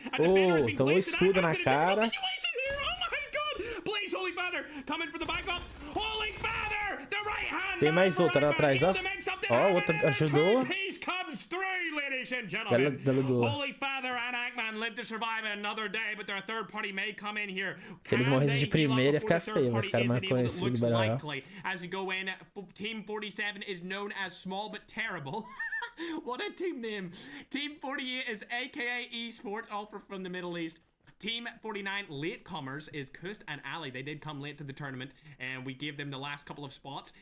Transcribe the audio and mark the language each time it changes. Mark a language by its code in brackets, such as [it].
[en] A defender has been placed in a situation here. Oh my god! Blaze Holy Father coming for the backup. Holy Father! The right hand! [pt] Tem mais outra atrás, ó. Ó, outra ajudou. [en] Comes through, ladies and gentlemen. Holy Father and Akman live to survive another day, but their third party may come in here. [pt] Se eles morressem de primeira ia ficar feio, mas os caras mais conhecidos do Battle. [en] As you go in, Team 47 is known as Small But Terrible. What a team name. Team 48 is AKA Esports, all from the Middle East. Team 49 latecomers is Kust and Ali. They did come late to the tournament, and we gave them the last couple of spots.